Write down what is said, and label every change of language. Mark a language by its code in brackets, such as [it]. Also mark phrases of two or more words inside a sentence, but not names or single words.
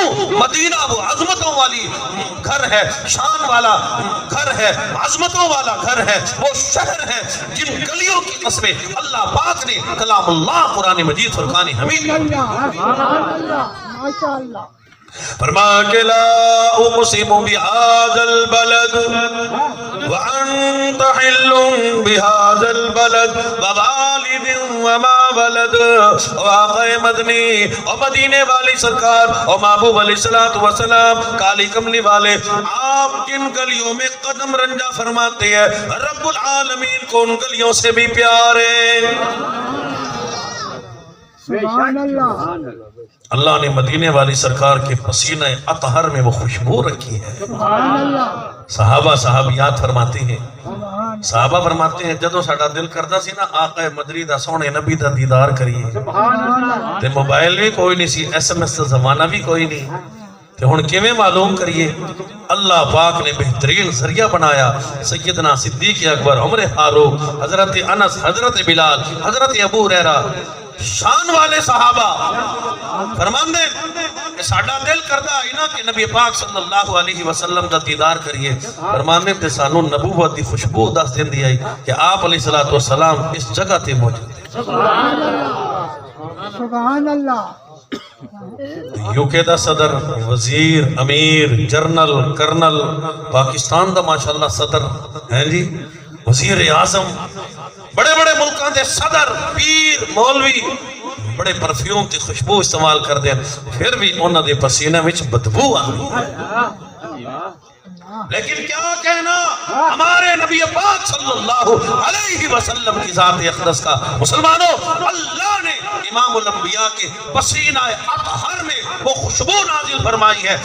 [ur] مدینہ وہ عظمتوں والی گھر ہے، شان والا گھر ہے، عظمتوں والا گھر ہے، وہ شہر ہے جن گلیوں کی قسمیں اللہ پاک نے کلام اللہ قرآن مجید فرقان حمید ماشاءاللہ فرما کہ [ar] لا اقسم بهذا البلد وانت حل بهذا البلد ووالد وما ولد۔ [ur] واقع مدنی اور مدینے والی سرکار اور محبوب [ar] علیہ السلام [ur] کالی کملی والے، آپ جن گلیوں میں قدم رنجا فرماتے ہیں [ar] رب العالمین [ur] کو ان گلیوں سے بھی پیارے۔ [ar] سبحان اللہ، [ur] اللہ نے مدینے والی سرکار کے پسینہ اطہر میں وہ خوشبو رکھی ہے۔ [ar] سبحان اللہ، [ur] صحابہ صحابیات فرماتے ہیں، سبحان [pa] صحابہ فرماتے ہیں جدو ساڈا دل کردا سی نا آقا مدری دا سونے نبی دا دیدار کریے، اللہ، تے موبائل بھی کوئی نہیں سی، ایس ایم ایس دا زمانہ بھی کوئی نہیں، تے ہن کیویں معلوم کریے؟ اللہ پاک نے بہترین ذریعہ بنایا، سیدنا صدیق اکبر، عمر فاروق، حضرت انس، حضرت بلال، حضرت ابو ہریرہ، شان والے صحابہ فرمان دے کہ ساڈا دل کردا ہے نا کہ نبی پاک [ar] صلی اللہ علیہ وسلم [pa] دا دیدار کریے، فرمان دے تے سانو نبوت دی خوشبو دس دیندی آئی کہ آپ [ar] علیہ السلام [pa] اس جگہ تے موجود ہیں۔ [ar] سبحان اللہ، [pa] یوکے دا صدر، وزیر، امیر، جرنل، کرنل، پاکستان دا ماشاءاللہ صدر ہیں جی، وزیر اعظم، بڑے بڑے ملکان دے صدر، پیر، مولوی بڑے پرفیوم تے خوشبو استعمال کر دیں، پھر بھی انہاں دے پسینہ وچ بدبو آئی۔ [ur] لیکن کیا کہنا ہمارے نبی پاک [ar] صلی اللہ علیہ وسلم [ur] کی ذات اقدس کا۔ مسلمانوں، اللہ نے امام الانبیاء کے پسینہ اطہر میں وہ خوشبو نازل فرمائی ہے۔